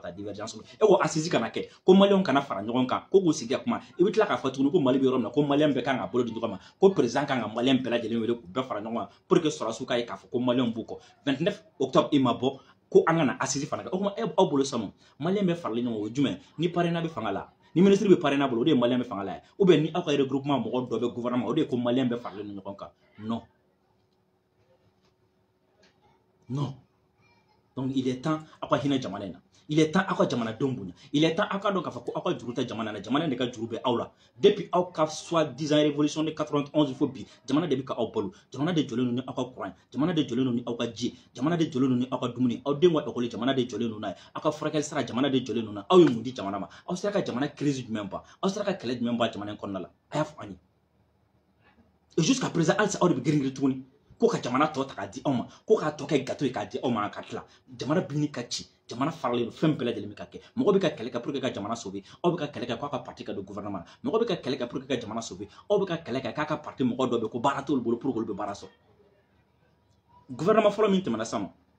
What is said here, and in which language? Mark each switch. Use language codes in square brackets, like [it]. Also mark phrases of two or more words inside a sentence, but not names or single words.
[bm] ta divergence e ko assise kana kɛ ko Maliyɛnw kana fara ɲɔgɔn kan ko k'u sigi ka kuma i bɛ tila k'a fɔ tuguni ko Mali bɛ yɔrɔ min na ko Maliyɛn bɛɛ kan ka bolo di ɲɔgɔn ma ko président kan ka Maliyɛn bɛɛ lajɛlen wele k'u bɛɛ fara ɲɔgɔn kan [fr] pour que [bm] sɔrɔsiw k'a ye k'a fɔ ko Maliyɛnw b'u kɔ 29 octobre i ma bɔ ko an kana assise fana kɛ o kuma aw bolo sanu Maliyɛn bɛ faralen ɲɔgɔn o jumɛn ni parrainage bɛ fanga la ni ministre bɛ parrainage bolo o de ye Maliyɛn bɛ fanga la [fr] ou bien [bm] ni aw ka regroupement mɔgɔ dɔ bɛ gouvernement o de ye ko Maliyɛn bɛ faralen ɲɔgɔn kan non [fr] non donc il est temps [bm] aw ka hinɛ jamana in na [fr] il est temps [bm] aw ka jamanadenw bonya [fr] il est temps [bm] aw ka dɔn k'a fɔ ko aw ka juru tɛ jamana na jamana de ka juru bɛ aw la depuis aw ka [fr] soi-disant révolution de 91 [bm] fo bi jamana de bɛ ka aw balo jamana de jɔlen don ni aw ka courant jamana de jɔlen don ni aw ka ji jamana de jɔlen don ni aw ka dumuni aw denw ka école jamana de jɔlen don n'a ye aw ka furakɛli sara jamana de jɔlen don n'a aw ye mun di jamana ma aw sera ka jamana crise jumɛn ban aw sera ka kɛlɛ jumɛn ban jamana in kɔnɔna la a y'a fɔ an ye [fr] et jusqu'à présent [bm] halisa aw de bɛ girin-girin tuguni ko ka jamana tɔ ta k'a di aw ma ko k'a tɔ kɛ gâteau ye k'a di aw ma ka tila jamana bin ka ci jamana faralen don fɛn bɛɛ lajɛlen bɛ ka kɛ mɔgɔ bɛ ka kɛlɛ kɛ [fr] pour que [bm] ka jamana sauver aw bɛ ka kɛlɛ kɛ k'a ka parti ka don gouvernement na mɔgɔ bɛ ka kɛlɛ kɛ [fr] pour que [bm] ka jamana sauver aw bɛ ka kɛlɛ kɛ k'a ka parti mɔgɔ dɔ bɛ ko baara t'olu bolo [fr] pour que [bm] olu bɛ baara sɔrɔ gouvernement fɔlɔ min tɛmɛna sisan